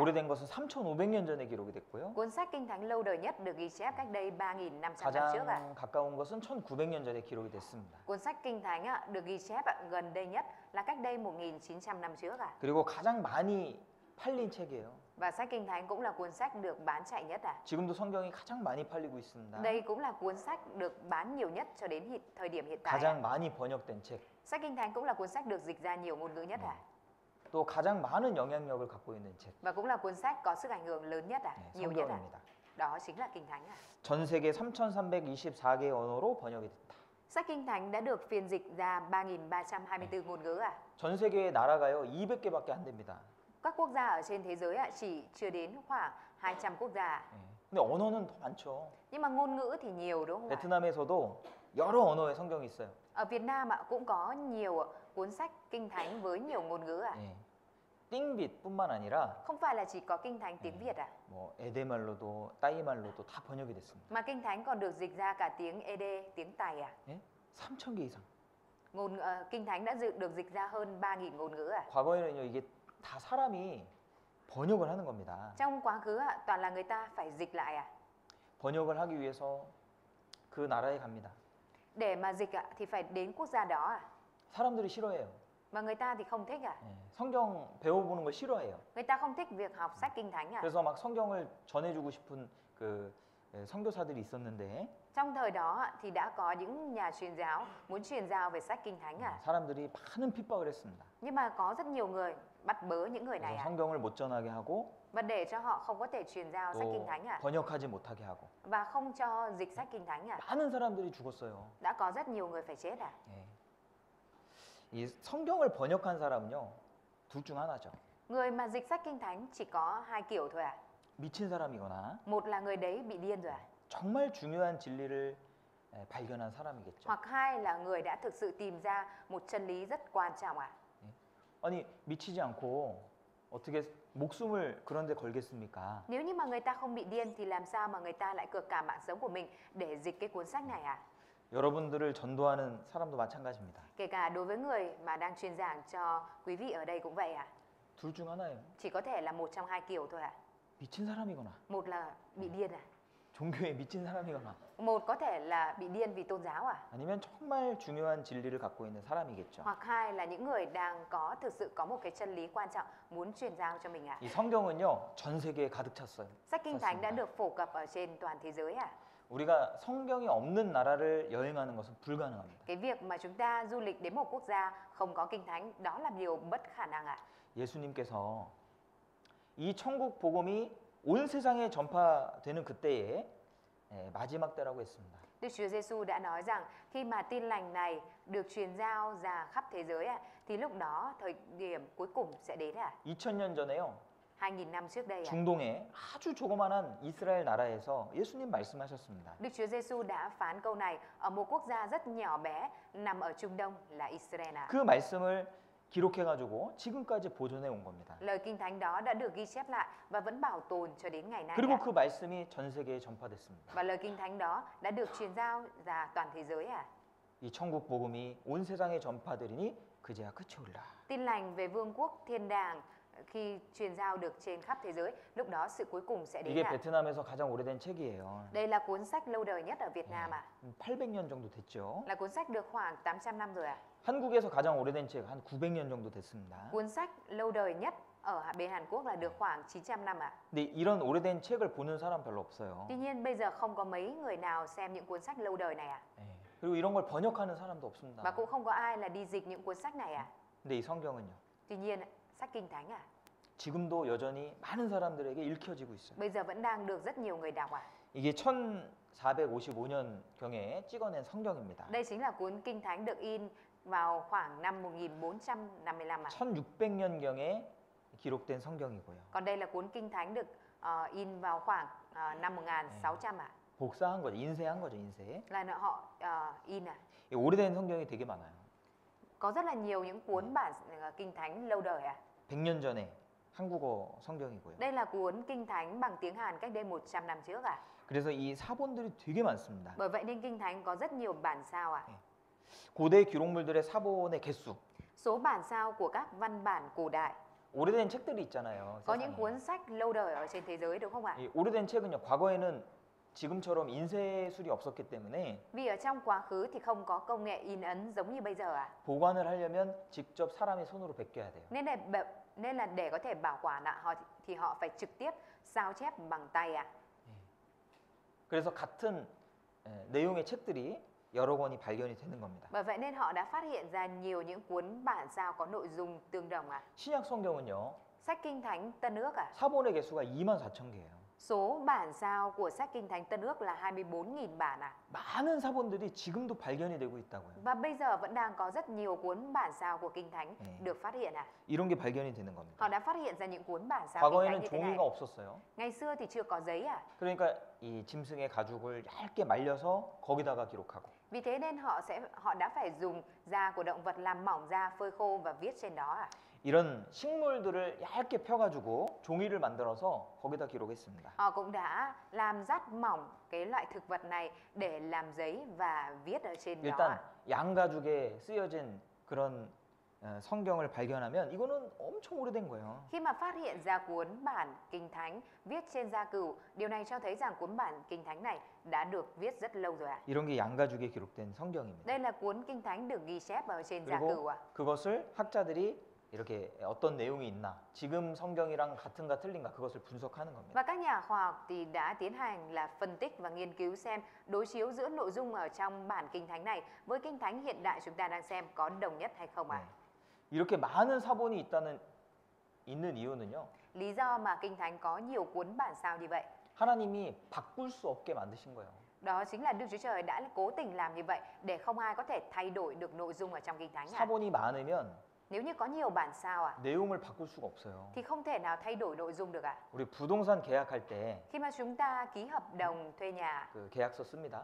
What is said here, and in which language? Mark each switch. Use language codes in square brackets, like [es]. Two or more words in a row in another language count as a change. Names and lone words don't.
[ko] 오래된 것은 3,500년 전에 기록이 됐고요. [vi] Cuốn sách Kinh Thánh lâu đời nhất được ghi chép cách đây 3.500 năm trước ạ. [ko] 가장 가까운 것은 1,900년 전에 기록이 됐습니다. [vi] Cuốn sách Kinh Thánh được ghi chép gần đây nhất là cách đây 1.900 năm trước ạ. [ko] 그리고 가장 많이 팔린 책이에요. [vi] Và sách Kinh Thánh cũng là cuốn sách được bán chạy nhất ạ. [ko] 지금도 성경이 가장 많이 팔리고 있습니다. [vi] Đây cũng là cuốn sách được bán nhiều nhất cho đến thời điểm hiện tại. [ko] 가장 많이 번역된 책. [vi] Sách Kinh Thánh cũng là cuốn sách được dịch ra nhiều ngôn ngữ nhất ạ. [ko] 또 가장 많은 영향력을 갖고 있는 책. [vi] Và cũng là cuốn sách có sức ảnh hưởng lớn nhất ạ, nhiều nhất ạ. [ko] 성경입니다. [vi] Đó chính là Kinh Thánh ạ. [ko] 전 세계 3,324개 언어로 번역이 됐다. [vi] Sách Kinh Thánh đã được phiên dịch ra 3.324 ngôn ngữ ạ. [ko] 전 세계의 나라가요 200개밖에 안 됩니다. [vi] các quốc gia ở trên thế giới chỉ chưa đến khoảng 200 quốc gia. [ko] 예. 근데 언어는 더 많죠. [vi] Nhưng mà ngôn ngữ thì nhiều đúng không ạ? [ko] 베트남에서도 여러 언어의 성경이 있어요. [vi] Ở Việt Nam cũng có nhiều cuốn sách kinh thánh với nhiều ngôn ngữ [ko] 예. 띵빛뿐만 아니라 [vi] Không phải là chỉ có kinh thánh tiếng Việt [ko] 뭐 에데말로도 따이말로도 다 번역이 됐습니다. [vi] mà kinh thánh còn được dịch ra cả tiếng Ede, tiếng Tày [ko] 예? 3,000개 이상. [vi] Kinh thánh đã được dịch ra hơn 3.000 ngôn ngữ [ko] 과거에는요 이게 다 사람이 번역을 하는 겁니다. [vi] Trong quá khứ toàn là người ta phải dịch lại [ko] 번역을 하기 위해서 그 나라에 갑니다. [vi] Để mà dịch thì phải đến quốc gia đó [ko] 사람들이 싫어해요. [vi] Mà người ta thì không thích [ko] 예. 성경 배워보는 걸 싫어해요. [vi] Người ta không thích việc học sách kinh thánh [ko] 그래서 막 성경을 전해주고 싶은 그 선교사들이 있었는데 [vi] Trong thời đó thì đã có những nhà truyền giáo muốn truyền giao về sách kinh thánh [ko] 사람들이 많은 핍박을 했습니다. [vi] Nhưng mà có rất nhiều người bắt bớ những người này [ko] 그래서 성경을 못 전하게 하고 [vi] và để cho họ không có thể truyền giao sách kinh [ko] 또 [vi] thánh [ko] 번역하지 못하게 하고 [vi] và không cho dịch sách kinh thánh [ko] 많은 사람들이 죽었어요. [vi] Đã có rất nhiều người phải chết [ko] 예. 이 성경을 번역한 사람은요 둘 중 하나죠. [vi] Người mà dịch sách kinh thánh chỉ có hai kiểu thôi [ko] 미친 사람이거나 [vi] Một là người đấy bị điên rồi [ko] 정말 중요한 진리를 발견한 사람이겠죠. [vi] Hoặc hai là người đã thực sự tìm ra một chân lý rất quan trọng [ko] 아니 미치지 않고 어떻게 목숨을 그런 데 걸겠습니까? [vi] Nếu như mà người ta không bị điên thì làm sao mà người ta lại cược cả mạng sống của mình để dịch cái cuốn sách này [ko] 여러분들을 전도하는 사람도 마찬가지입니다. [vi] Kể cả đối với người mà đang truyền giảng cho quý vị ở đây cũng vậy [ko] 둘 중 하나예요. [vi] Chỉ có thể là một trong hai kiểu thôi [ko] 미친 사람이거나 [vi] Một là bị điên [ko] 종교에 미친 사람이거나 [vi] Một có thể là bị điên vì tôn giáo [ko] 아니면 정말 중요한 진리를 갖고 있는 사람이겠죠. [vi] Hoặc hai là những người đang thực sự có một cái chân lý quan trọng muốn truyền giao cho mình [ko] 이 성경은요 전 세계에 가득 찼어요. [vi] Sách kinh thánh đã [ko] 찼습니다. [vi] được phổ cập ở trên toàn thế giới [ko] 우리가 성경이 없는 나라를 여행하는 것은 불가능합니다. [vi] Cái việc mà chúng ta du lịch đến một quốc gia không có kinh thánh đó là điều bất khả năng [ko] 예수님께서 이 천국 복음이 온 세상에 전파되는 그때에 마지막 때라고 했습니다. [vi] Đức Chúa Giêsu đã nói rằng khi mà tin lành này được truyền giao ra khắp thế giới thì lúc đó thời điểm cuối cùng sẽ đến [ko] 2000년 전에요. [vi] 2000 năm trước đây [ko] 중동의 아주 조그만한 이스라엘 나라에서 예수님 말씀하셨습니다. [vi] Đức Chúa Giêsu đã phán câu này ở một quốc gia rất nhỏ bé nằm ở Trung Đông là Israel [ko] 그 말씀을 기록해가지고 지금까지 보존해 온 겁니다. [vi] Lời kinh thánh đó đã được ghi chép lại và vẫn bảo tồn cho đến ngày nay [ko] 그리고 그 말씀이 전 세계에 전파됐습니다. [vi] Và lời kinh thánh đó đã được truyền giao ra toàn thế giới [ko] 이 천국 복음이 온 세상에 전파되리니 그제야 끝이 오리라. [vi] Tin lành về vương quốc thiên đàng khi truyền giao được trên khắp thế giới, lúc đó sự cuối cùng sẽ đến [ko] 이게 베트남에서 가장 오래된 책이에요. [vi] Đây là cuốn sách lâu đời nhất ở Việt Nam [ko] 800년 정도 됐죠. [vi] Là cuốn sách được khoảng 800 năm rồi [ko] 한국에서 가장 오래된 책 한 900년 정도 됐습니다. [vi] Cuốn sách lâu đời nhất ở bên Hàn Quốc là được khoảng 900 năm [ko] 근데 이런 오래된 책을 보는 사람 별로 없어요. [vi] Tuy nhiên bây giờ không có mấy người nào xem những cuốn sách lâu đời này [ko] 예. 그리고 이런 걸 번역하는 사람도 없습니다. [vi] Và cũng không có ai là đi dịch những cuốn sách này [ko] 근데 이 성경은요. [vi] Tuy nhiên sách kinh thánh [ko] 지금도 여전히 많은 사람들에게 읽혀지고 있어요. [vi] bây giờ vẫn đang được rất nhiều người đọc [ko] 이게 1455년경에 찍어낸 성경입니다. [vi] Đây chính là cuốn kinh thánh được in vào khoảng năm 1455 [ko] 1600년경에 기록된 성경이고요. [vi] Còn đây là cuốn kinh thánh được in vào khoảng năm 1600 [ko] 복사한 거죠. 인쇄한 거죠. 인쇄. [vi] Là họ in [ko] 이 오래된 성경이 되게 많아요. [vi] Có rất là nhiều những cuốn bản kinh thánh lâu đời [ko] 100년 전에 한국어 성경이고요. [vi] Đây là cuốn kinh thánh bằng tiếng Hàn cách đây 100 năm trước [ko] 그래서 이 사본들이 되게 많습니다. [vi] Bởi vậy nên kinh thánh có rất nhiều bản sao [ko] 고대 기록물들의 사본의 개수. [vi] Số bản sao của các văn bản cổ đại [ko] 오래된 책들이 있잖아요. [vi] Có những [ko] 세상에. [vi] cuốn sách lâu đời ở trên thế giới đúng không ạ? [ko] 이 오래된 책은요. 과거에는 지금처럼 인쇄술이 없었기 때문에 [vi] Vì ở trong quá khứ thì không có công nghệ in ấn giống như bây giờ [ko] 보관을 하려면 직접 사람이 손으로 베껴야 돼요. [vi] Nên là để có thể bảo quản thì họ phải trực tiếp sao chép bằng tay [ko] 그래서 같은 내용의 책들이 여러 권이 발견이 되는 겁니다. [vi] Bởi vậy nên họ đã phát hiện ra nhiều những cuốn bản sao có nội dung tương đồng [ko] 신약 성경은요. [vi] Sách kinh thánh Tân ước [ko] 사본의 개수가 24,000개예요. [vi] Số bản sao của sách Kinh Thánh Tân Ước là 24.000 bản à? [ko] 많은 사본들이 지금도 발견이 되고 있다고요. [vi] Và bây giờ vẫn đang có rất nhiều cuốn bản sao của Kinh Thánh được phát hiện à? [ko] 이런 게 발견이 되는 겁니다. [vi] Họ đã phát hiện ra những cuốn bản sao Kinh Thánh [ko] 과거에는 [vi] như thế này. [ko] 종이가 없었어요. [vi] Ngày xưa thì chưa có giấy à? [ko] 그러니까 이 짐승의 가죽을 얇게 말려서 거기다가 기록하고 [vi] Vì thế nên họ đã phải dùng da của động vật làm mỏng ra, phơi khô và viết trên đó à? [ko] 이런 식물들을 얇게 펴가지고 종이를 만들어서 거기다 기록했습니다. [vi] Họ cũng đã làm rát mỏng cái loại thực vật này để làm giấy và viết ở trên đó [ko] 일단 [vi] à? [ko] 양가죽에 쓰여진 그런 성경을 발견하면 이거는 엄청 오래된 거예요. [vi] Khi mà phát hiện ra cuốn bản Kinh Thánh viết trên da cừu, điều này cho thấy rằng cuốn bản Kinh Thánh này đã được viết rất lâu rồi ạ. [ko] 이런 게 양가죽에 기록된 성경입니다. [vi] Đây là cuốn Kinh Thánh được ghi chép ở trên da cừu [ko] 그리고 [vi] ạ. [ko] 그것을 학자들이 이렇게 어떤 내용이 있나, 지금 성경이랑 같은가 틀린가 그것을 분석하는 겁니다. [vi] Và các nhà khoa học thì đã tiến hành là phân tích và nghiên cứu xem đối chiếu giữa nội dung ở trong bản Kinh Thánh này với Kinh Thánh hiện đại chúng ta đang xem có đồng nhất hay không ạ. [ko] 이렇게 많은 사본이 있는 이유는요. [vi] Lý do mà Kinh Thánh có nhiều cuốn bản sao như vậy, [ko] 하나님이 바꿀 수 없게 만드신 거예요. [vi] đó chính là Đức Chúa Trời đã cố tình làm như vậy để không ai có thể thay đổi được nội dung ở trong Kinh Thánh ạ. [ko] 사본이 많으면 [vi] Nếu như có nhiều bản sao ạ, [ko] 내용을 바꿀 수가 없어요. [vi] thì không thể nào thay đổi nội dung được ạ. [ko] 우리 부동산 계약할 때 [vi] Khi mà chúng ta ký hợp đồng thuê nhà, [ko] 그 계약서 씁니다.